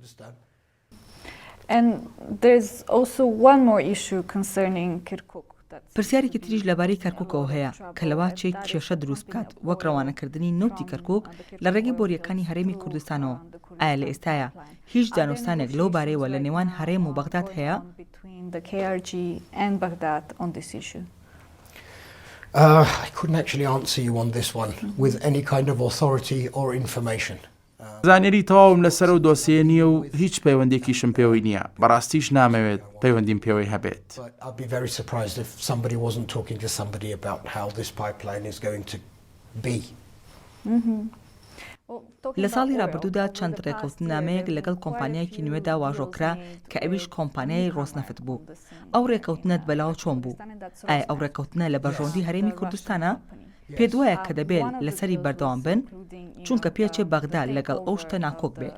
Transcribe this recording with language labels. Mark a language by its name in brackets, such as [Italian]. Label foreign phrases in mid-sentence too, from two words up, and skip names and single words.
[Central Kurdish] پرسیارێکی تریش لەبارەی کەرکووکەوە هەیە کە لەوا چێک کێشە دروست بکات وەک ڕەوانەکردنی نەوتی کەرکووک لە ڕێگەی بۆریەکانی هەرێمی کوردستانەوە. ئایا لە ئێستاە هیچ دانوستانێک لەو بارەیەوە لە نێوان هەرێم و بەغداد هەیە؟ [English] I couldn't actually answer you on this one with any kind of authority or information. [Central Kurdish] زانیاری تەواوم لەسەر و دۆسیە نییە و هیچ پەیوەندێکیشم پێوەی نییە. بەڕاستیش نامەوێت پەیوەندیم پێوەی هەبێت. [English] I'd be very surprised if somebody wasn't talking to somebody about how this pipeline is going to be. [Central Kurdish] لە ساڵی ڕابردوودا چەند ڕێکەوتنامەیەک لەگەڵ کۆمپانیایەکی نوێدا واژۆکرا کە ئەویش کۆمپانیای ڕۆزنەفت بوو. ئەو ڕێکەوتنەت بەلاوە چۆن بوو؟ ئایا ئەو ڕێکەوتنە لە بەرژەوەندی هەرێمی کوردستانە؟ پێت وایە کە دەبێت لەسەری بەردەوام بن چونکە پێچێ بەغدا لەگەڵ ئەو شتە ناکۆک بێ.